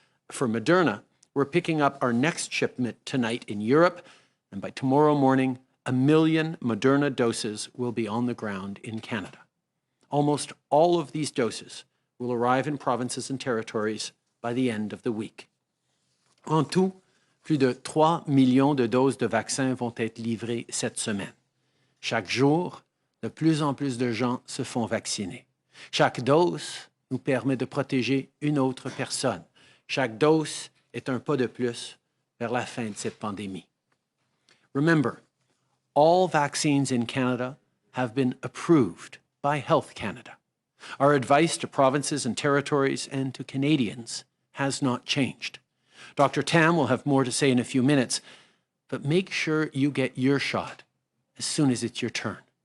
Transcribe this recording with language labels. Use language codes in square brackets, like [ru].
[en] For Moderna, we're picking up our next shipment tonight in Europe, and by tomorrow morning, 1 million Moderna doses will be on the ground in Canada. Almost all of these doses will arrive in provinces and territories by the end of the week. [fr] En tout, plus de 3 millions de doses de vaccins vont être livrées cette semaine. Chaque jour, de plus en plus de gens se font vacciner. Chaque dose nous permet de protéger une autre personne. Chaque dose est un pas de plus vers la fin de cette pandémie. [en] Remember, all vaccines in Canada have been approved by Health Canada. Our advice to provinces and territories and to Canadians has not changed. Dr. Tam will have more to say in a few minutes, but make sure you get your shot as soon as it's your turn.